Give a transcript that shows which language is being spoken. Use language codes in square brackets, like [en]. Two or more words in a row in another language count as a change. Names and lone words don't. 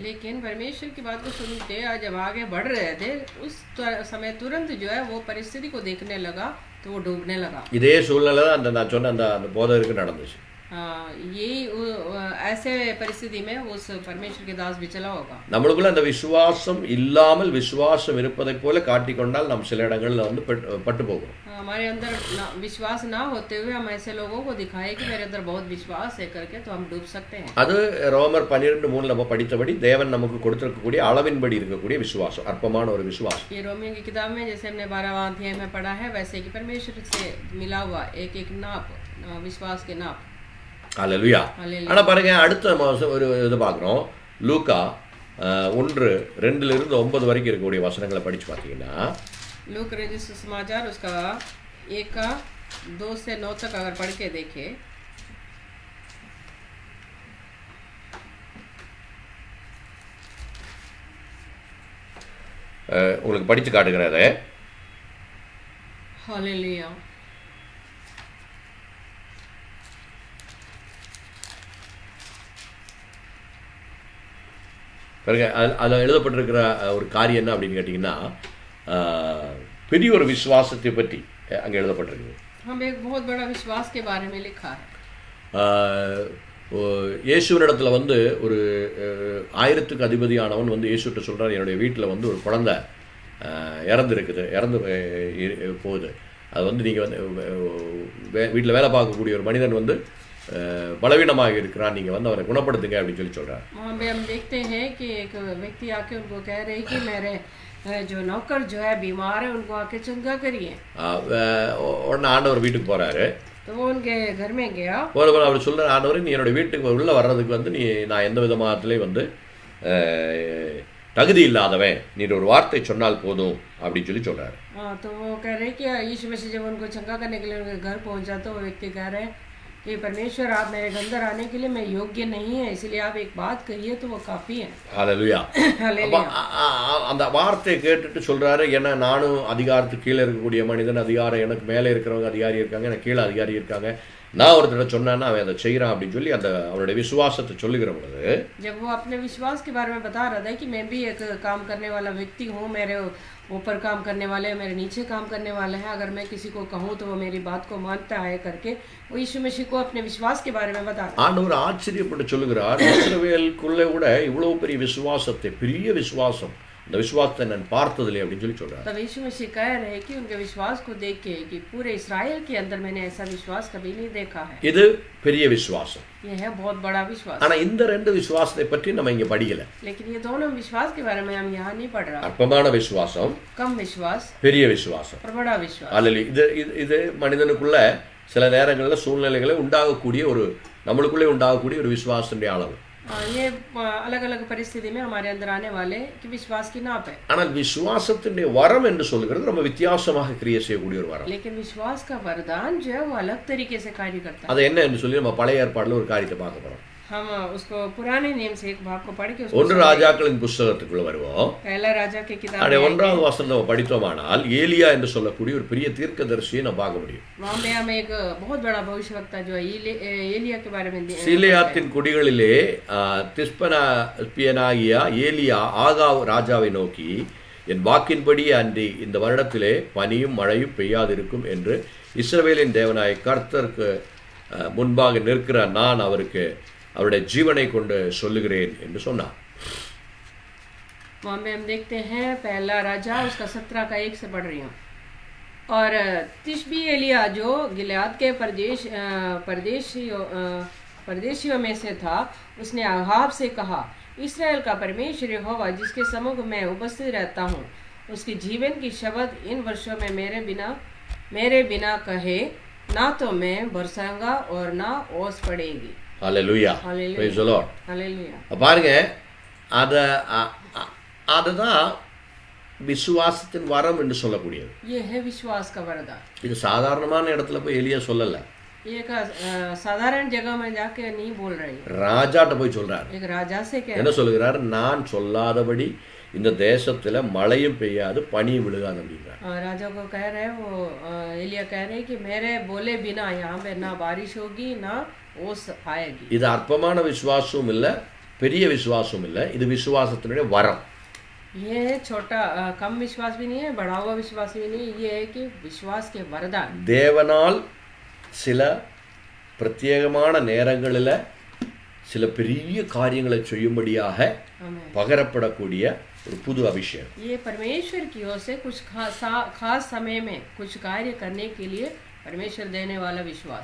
[hi] लेकिन परमेश्वर की बात को सुनते जब आगे बढ़ रहे थे उस समय तुरंत जो है वो परिस्थिति को देखने लगा तो वो डूबने लगा. [ta] இதே சூழ்நிலை தான் நான் சொன்ன அந்த போதகருக்கு நடந்துச்சு. [hi] यही ऐसे परिस्थिति में उस परमेश्वर के दास भी चला होगा. [ta] நம்மளுக்குள்ள அந்த விசுவாசம் இல்லாமல் விசுவாசம் இருப்பதை போல காட்டிக்கொண்டால் நாம் சில இடங்கள்ல வந்து பட்டு போகும். [hi] हमारे अंदर विश्वास ना होते हुए हम ऐसे लोगों को दिखाए कि मेरे अंदर बहुत विश्वास है करके तो हम डूब सकते हैं. [ta] அது ரோமர் 12:3 நம்ம படித்தபடி தேவன் நமக்கு கொடுத்திருக்கக்கூடிய அளவின்படி இருக்கக்கூடிய விசுவாசம், அற்பமான ஒரு விசுவாசம். [hi] ये रोमियो की किताब में जैसे हमने 12वां अध्याय में पढ़ा है वैसे कि परमेश्वर से मिला हुआ एक नाप, विश्वास के नाप. [ta] ஹல்லேலூயா. ஆனா பாருங்க, அடுத்த ஒரு இது பார்க்குறோம். லூக்கா 1:2 வரைக்கும் இருக்கக்கூடிய வசனங்களை படிச்சு பார்த்தீங்கன்னா, [hi] लूक रचित सुसमाचार उसका 1:2 से 9 तक अगर पढ़ के देखे, [ta] உங்களுக்கு படிச்சு காட்டுகிறாரு. [hi] हालेलुया. [ta] பாருங்க, அதில் எழுதப்பட்டிருக்கிற ஒரு காரியம் என்ன அப்படின்னு கேட்டிங்கன்னா, பெரிய ஒரு விசுவாசத்தை பற்றி அங்கே எழுதப்பட்டிருக்கு. [hi] हम एक बहुत बड़ा विश्वास के बारे में लिखा है. [ta] இயேசுவினிடத்தில் வந்து ஒரு 1000க்கு அதிபதியானவன் வந்து இயேசுகிட்ட சொல்கிறார், என்னுடைய வீட்டில் வந்து ஒரு குழந்தை இறந்து போகுது. அது வந்து நீங்கள் வந்து வீட்டில் வேலை பார்க்கக்கூடிய ஒரு மனிதன் வந்து பலவீனமாக இருக்கிறான், நீங்கள் வந்து அவரை குணப்படுத்துங்க அப்படின்னு சொல்லி சொல்கிறார். [hi] वहाँ पे हम देखते हैं कि एक व्यक्ति आके उनको कह रहे हैं कि मेरे जो नौकर जो है बीमार है उनको आके चंगा करिए. [ta] உடனே ஆண்டவர் வீட்டுக்கு போகிறாரு. [hi] तो वो उनके घर में गया. [ta] போல அவர் சொல்கிறார், ஆண்டவர் நீ என்னோட வீட்டுக்கு உள்ளே வர்றதுக்கு வந்து நான் எந்த விதமாகத்துலேயும் வந்து தகுதி இல்லாதவன், நீ ஒரு வார்த்தை சொன்னால் போதும் அப்படின்னு சொல்லி சொல்கிறார். [hi] तो वो कह रहे कि यीशु मसीह जब उनको चंगा करने के लिए उनके घर पहुंचा तो वो व्यक्ति कह रहे कि परमेश्वर आप मेरे अंदर आने के लिए मैं योग्य नहीं है, इसलिए आप एक बात कहिए तो वो काफी है. [ta] ஹல்லேலூயா. அந்த வார்த்தையை கேட்டுட்டு சொல்றாரு, ஏன்னா நானும் அதிகாரத்துக்கு கீழே இருக்கக்கூடிய மனிதன், அதிகாரம் எனக்கு மேலே இருக்கிறவங்க அதிகாரி இருக்காங்க, எனக்கு கீழே அதிகாரி இருக்காங்க, நான் ஒருத்தர சொன்னேன்னா அவன் அதை செய்கிறான் அப்படின்னு சொல்லி அந்த அவனுடைய விசுவாசத்தை சொல்லுகிற பொழுது [hi] जब वो अपने विश्वास के बारे में बता रहा था कि मैं भी एक काम करने वाला व्यक्ति हूँ, मेरे ऊपर काम करने वाले मेरे नीचे काम करने वाले हैं, अगर मैं किसी को कहूँ तो वो मेरी बात को मानता है करके वो यीशु मसीह को अपने विश्वास के बारे में बता रहा है। [ta] ஆண்டவர் ஆச்சரியப்பட்டு சொல்லுகிறார், இஸ்ரவேலுக்குள்ளே கூட இவ்வளவு பெரிய விசுவாசத்தை, பெரிய விசுவாசம், இந்த விசுவாசத்தை நான் பார்த்ததில்லை அப்படின்னு சொல்லி சொல்றார். [hi] तब यीशु मसीह कह रहे हैं कि उनके विश्वास को देख के कि पूरे इस्राएल के अंदर मैंने ऐसा विश्वास कभी नहीं देखा है। [ta] இது பெரிய விசுவாசம். [hi] ये है बहुत बड़ा विश्वास। [ta] ஆனா இந்த ரெண்டு விசுவாசத்தை பற்றி நம்ம இங்க படிக்கல. [hi] लेकिन ये दोनों विश्वास के बारे में हम यहाँ नहीं पढ़ रहा। [ta] அற்பமான விசுவாசம், [hi] कम विश्वास, [ta] பெரிய விசுவாசம், [hi] और बड़ा विश्वास। [ta] அல்லேலூயா. இது மனிதனுக்குள்ள சில நேரங்களில் சூழ்நிலைகளை உண்டாகக்கூடிய ஒரு நம்மளுக்குள்ளே உண்டாகக்கூடிய ஒரு விசுவாசத்தினுடைய அளவு. [hi] ये अलग अलग परिस्थिति में हमारे अंदर आने वाले कि विश्वास की नाप है। [ta] ஆனால் விசுவாசத்தினுடைய வரம் என்று சொல்லுகிறது ரொம்ப வித்தியாசமாக கிரியை செய்யக்கூடிய ஒரு வரம். [hi] लेकिन विश्वास का वरदान जो है वो अलग तरीके से कार्य करता है। [ta] அது என்ன என்று சொல்லி நம்ம பழைய ஏற்பாடுல ஒரு காரியத்தை பார்க்க போறோம். [hi] हम उसको पुराने नियम से एक भाग को पढ़ के [ta] ஒன்று ராஜாக்களின் புத்தகத்துக்குள்ள வருவோம். [hi] पहला राजा के किताब [ta] அதே 1வது வசனத்தை நம்ம படித்தோமானால் ஏலியா என்று சொல்லக்கூடிய ஒரு பெரிய தீர்க்கதரிசியை நம்ம பார்க்க முடியும். [hi] वहां पे हम एक बहुत बड़ा भविष्यवक्ता जो है एलिया के बारे में [ta] சீலேயாத்தின் குடிகளிலே திஸ்பனாகிய ஏலியா ஆகாவ் ராஜாவை நோக்கி, என் வாக்கின்படி அன்றி இந்த வருடத்திலே பனியும் மழையும் பெய்யாதிருக்கும் என்று இஸ்ரவேலின் தேவனாய கர்த்தருக்கு முன்பாக நிற்கிற நான் அவருக்கு அவருடைய ஜீவனை கொண்டு சொல்லுகிறேன் என்று சொன்னார். [hi] वहाँ में हम देखते हैं पहला राजा उसका 17 का 1 से पढ़ रही हूँ। और तिशबी एलिया जो गिलाद के परदेशियों में से था, उसने आहाब से कहा, इस्राएल का परमेश्वर यहोवा जिसके सम्मुख मैं उपस्थित रहता हूँ, उसकी जीवन की शब्द इन वर्षों में मेरे बिना कहे, ना तो मैं बरसाऊंगा और ना ओस पड़ेगी। [en] Hallelujah. Praise the Lord. [ta] ஹல்லேலூயா. பாருங்க, அதுதான் விசுவாசத்தின் வரம் என்று சொல்லக்கூடியது. [hi] ये है विश्वास का वरदान। [ta] இது சாதாரணமான இடத்துல போய் எலியா சொல்லல. [hi] ये का साधारण जगह में जाके नहीं बोल रही, [ta] ராஜாட்ட போய் சொல்றார். [hi] एक राजा से कह [ta] என்ன சொல்லுகிறார்? நான் சொல்லாதபடி இந்த தேசத்துல மழையும் பெய்யாது பனியும் விழுகாது அப்படிங்கிறார். [hi] राजा को कह रहे वो एलिया कह रहे कि मेरे बोले बिना यहाँ पे ना बारिश होगी ना ओस आएगी। [ta] இது அற்பமான விசுவாசமும் இல்ல, பெரிய விசுவாசமும் இல்ல, இது விசுவாசத்தினுடைய வரம். [hi] ये छोटा कम विश्वास भी नहीं है, बड़ा हुआ विश्वास भी नहीं, ये है कि विश्वास के वरदान। [ta] தேவனால் சில பிரத்யேகமான நேரங்களில் சில பெரிய காரியங்களை செய்யும்படியாக பகரப்படக்கூடிய ஒரு புது அபிஷேகம். [hi] ये परमेश्वर की ओर से कुछ खास समय में कुछ कार्य करने के लिए परमेश्वर देने वाला विश्वास।